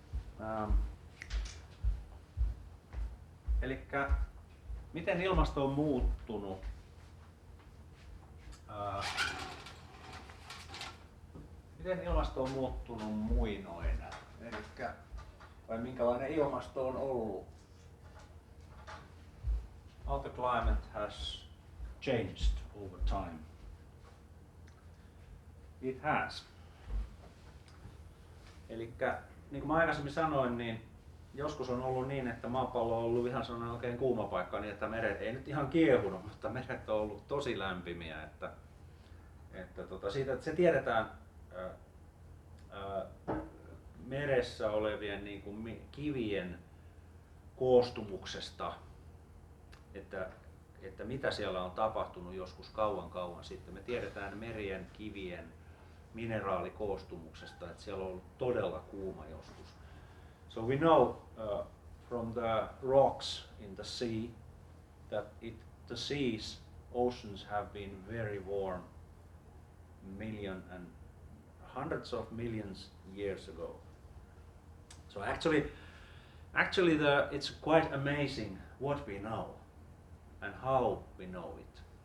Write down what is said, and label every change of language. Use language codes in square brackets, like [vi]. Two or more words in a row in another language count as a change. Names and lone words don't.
[fi] Elikkä miten ilmasto on muuttunut? Miten ilmasto on muuttunut muinoin? Elikkä, vai minkälainen ilmasto on ollut? [en] How the climate has changed over time. It has. [fi] Elikkä niin kuin mä aikaisemmin sanoin, niin joskus on ollut niin, että maapallo on ollut ihan sellainen oikein kuuma paikka, niin että meret ei nyt ihan kiehunut, mutta meret on ollut tosi lämpimiä. Että siitä, että se tiedetään meressä olevien niin kuin kivien koostumuksesta, että mitä siellä on tapahtunut joskus kauan sitten. Me tiedetään merien kivien mineraalikoostumuksesta, että siellä on ollut todella kuuma joskus. [en] So we know from the rocks in the sea that the oceans have been very warm million and hundreds of millions years ago. So actually it's quite amazing what we know and how we know it.